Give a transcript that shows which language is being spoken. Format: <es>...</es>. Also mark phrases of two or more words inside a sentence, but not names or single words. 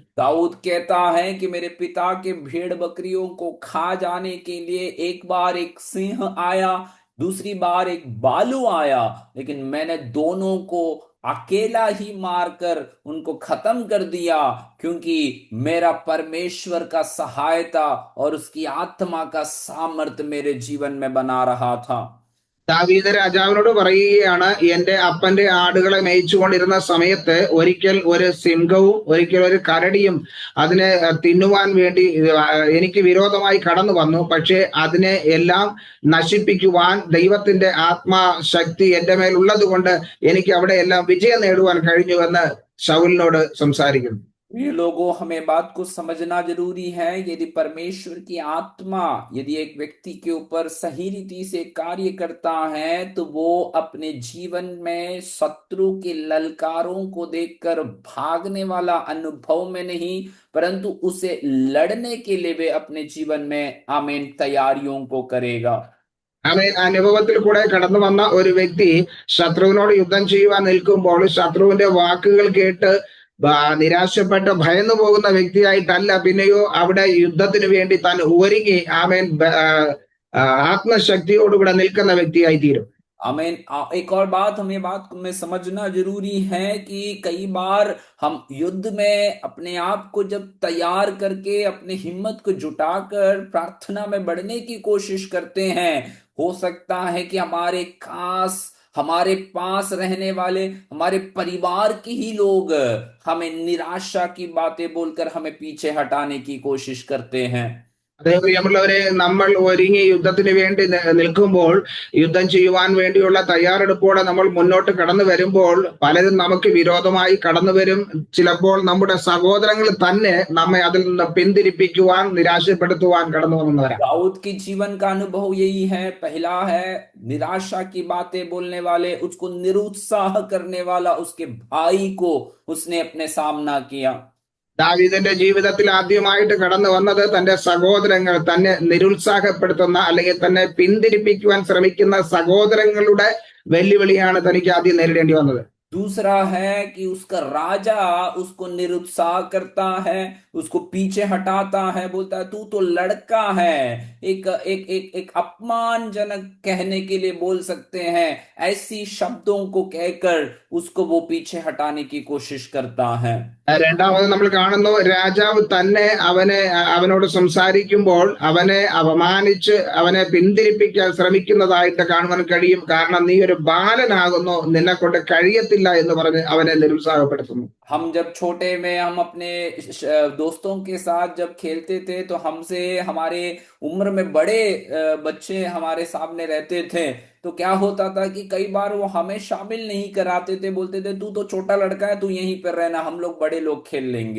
<hi>दाऊद कहता है कि मेरे पिता के भेड़ बकरियों को खा जाने के लिए एक बार एक सिंह आया, दूसरी बार एक भालू आया, लेकिन मैंने दोनों को अकेला ही मारकर उनको खत्म कर दिया, क्योंकि मेरा परमेश्वर का सहायता और उसकी आत्मा का सामर्थ्य मेरे जीवन में बना रहा था।</hi> <ml>ദാവീദ് രാജാവിനോട് പറയുകയാണ്, എന്റെ അപ്പന്റെ ആടുകളെ മേയിച്ചുകൊണ്ടിരുന്ന സമയത്ത് ഒരിക്കൽ ഒരു സിംഹവും ഒരിക്കൽ ഒരു കരടിയും അതിനെ തിന്നുവാൻ വേണ്ടി എനിക്ക് വിരോധമായി കടന്നു വന്നു. പക്ഷെ അതിനെ എല്ലാം നശിപ്പിക്കുവാൻ ദൈവത്തിന്റെ ആത്മാശക്തി എന്റെ മേൽ ഉള്ളത് കൊണ്ട് എനിക്ക് അവിടെ എല്ലാം വിജയം നേടുവാൻ കഴിഞ്ഞുവെന്ന് ശൗലിനോട് സംസാരിക്കുന്നു.</ml> <hi>ये लोगों, हमें बात को समझना जरूरी है। यदि परमेश्वर की आत्मा यदि एक व्यक्ति के ऊपर सही रीति से कार्य करता है तो वो अपने जीवन में शत्रु के ललकारों को देखकर भागने वाला अनुभव में नहीं, परंतु उसे लड़ने के लिए वे अपने जीवन में आमीन तैयारियों को करेगा।</hi> <ml>ആമേൻ. അനുഭവത്തിൽ കൂടെ കടന്നു വന്ന ഒരു വ്യക്തി ശത്രുവിനോട് യുദ്ധം ചെയ്യുവാൻ നിൽക്കുമ്പോൾ ശത്രുവിന്റെ വാക്കുകൾ കേട്ട് നിരാശപ്പെട്ട് ഭയന്നു പോകുന്ന വ്യക്തിയായിട്ടല്ല, പിന്നെയോ അവിടെ യുദ്ധത്തിന് വേണ്ടി താൻ ഒരുങ്ങി ആമേൻ ആത്മശക്തിയോടുകൂടെ നിൽക്കുന്ന വ്യക്തിയായി തീരും.</ml> <hi>आमीन। एक और बात हमें समझना जरूरी है कि कई बार हम युद्ध में अपने आप को जब तैयार करके अपने हिम्मत को जुटाकर प्रार्थना में बढ़ने की कोशिश करते हैं, हो सकता है कि हमारे खास हमारे पास रहने वाले हमारे परिवार के ही लोग हमें निराशा की बातें बोलकर हमें पीछे हटाने की कोशिश करते हैं।</hi> <ml>അതേ പ്രിയമുള്ളവരെ, നമ്മൾ ഒരുങ്ങി യുദ്ധത്തിന് വേണ്ടി നിൽക്കുമ്പോൾ, യുദ്ധം ചെയ്യുവാൻ വേണ്ടിയുള്ള തയ്യാറെടുപ്പോടെ നമ്മൾ മുന്നോട്ട് കടന്നു വരുമ്പോൾ പലരും നമുക്ക് വിരോധമായി കടന്നു വരും. ചിലപ്പോൾ നമ്മുടെ സഹോദരങ്ങൾ തന്നെ നമ്മെ അതിൽ നിന്ന് പിന്തിരിപ്പിക്കുവാൻ, നിരാശപ്പെടുത്തുവാൻ കടന്നു വന്നവരാ.</ml> <hi>दाऊद के जीवन का अनुभव यही है। पहला है निराशा की बातें बोलने वाले, उसको निरुत्साह करने वाला उसके भाई को उसने अपने सामना किया।</hi> <ml>ദാവീദിന്റെ ജീവിതത്തിൽ ആദ്യമായിട്ട് കടന്നു വന്നത് തന്റെ സഹോദരങ്ങൾ, തന്നെ നിരുത്സാഹപ്പെടുത്തുന്ന അല്ലെങ്കിൽ തന്നെ പിന്തിരിപ്പിക്കുവാൻ ശ്രമിക്കുന്ന സഹോദരങ്ങളുടെ വെല്ലുവിളിയാണ് തനിക്ക് ആദ്യം നേരിടേണ്ടി വന്നത്.</ml> <hi>दूसरा है कि उसका राजा उसको निरुत्साह करता है, उसको पीछे हटाता है, बोलता है तू तो लड़का है। एक एक एक एक अपमानजनक कहने के लिए बोल सकते हैं, ऐसी शब्दों को कहकर उसको वो पीछे हटाने की कोशिश करता है।</hi> <ml>രണ്ടാമത് നമ്മൾ കാണുന്നു, രാജാവ് തന്നെ അവനോട് സംസാരിക്കുമ്പോൾ അവനെ അപമാനിച്ച് അവനെ പിന്തിരിപ്പിക്കാൻ ശ്രമിക്കുന്നതായിട്ട് കാണുവാൻ കഴിയും. കാരണം നീ ഒരു ബാലനാകുന്നു, നിന്നെ കൊണ്ട് കഴിയത്തില്ല എന്ന് പറഞ്ഞ് അവനെ നിരുത്സാഹപ്പെടുത്തുന്നു.</ml> <hi>हम जब छोटे में हम अपने दोस्तों के साथ जब खेलते थे तो हमसे हमारे उम्र में बड़े बच्चे हमारे सामने रहते थे, तो क्या होता था कि कई बार वो हमें शामिल नहीं कराते थे, बोलते थे तू तो छोटा लड़का है, तू यहीं पर रहना, हम लोग बड़े लोग खेल लेंगे।</hi>